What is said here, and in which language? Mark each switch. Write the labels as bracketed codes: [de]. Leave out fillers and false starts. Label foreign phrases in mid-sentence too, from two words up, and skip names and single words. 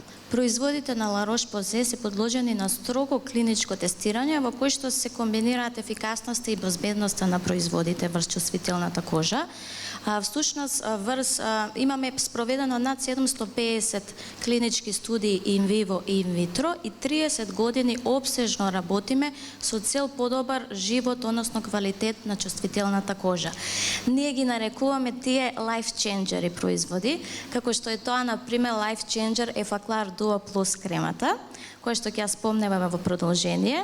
[mk] Производите на La Roche-Posay се подложени на строго клиничко тестирање во кој што се комбинираат ефикасноста и безбедноста на производите врз чувствителната кожа. Всушност, имаме спроведено над 750 клинички студии [la] in vivo [mk] и [la] in vitro [mk] и 30 години обсежно работиме со цел подобар живот, односно квалитет на чувствителната кожа. Ние ги нарекуваме тие [en] life changeri [mk] производи, како што е тоа, например, [en] life changer [mk] Effaclar Duo Plus кремата, која што ќе ја спомнеме во продолжение.